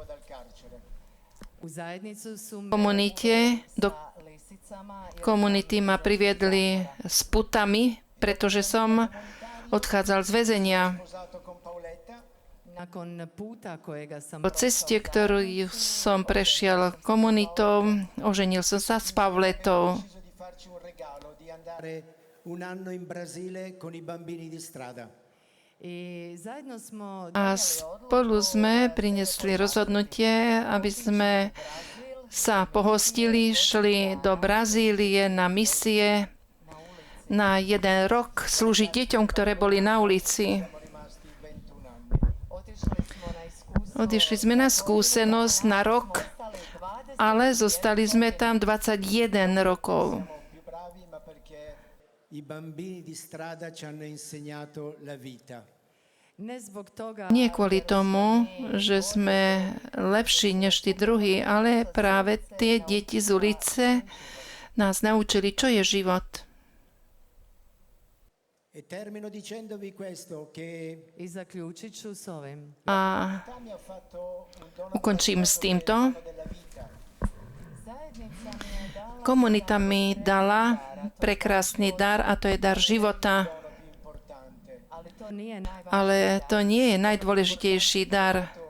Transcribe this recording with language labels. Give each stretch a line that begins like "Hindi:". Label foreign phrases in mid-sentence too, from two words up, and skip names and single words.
Slovak: V komunite, do komunity ma priviedli s putami, pretože som odchádzal z väzenia. Po ceste, ktorú som prešiel komunitou, oženil som sa s Pavletou.
Italian: Un anno in Brasile con i bambini di strada.
Slovak: A spolu sme priniesli rozhodnutie, aby sme sa pohostili, šli do Brazílie na misie na 1 rok slúžiť deťom, ktoré boli na ulici. Odišli sme na skúsenosť na rok, ale zostali sme tam 21 rokov.
Italian: I bambini di strada ci hanno insegnato la vita.
Slovak: Nie kvôli tomu, že sme lepší než tí druhí, ale práve tie deti z ulice nás naučili, čo je život.
Italian: E termino dicendovi questo che
Croatian: I zaključit ću s ovim.
Slovak: A ukončím s týmto. Komunita mi dala prekrásny dar a to je dar života. Ale to nie je najdôležitejší dar.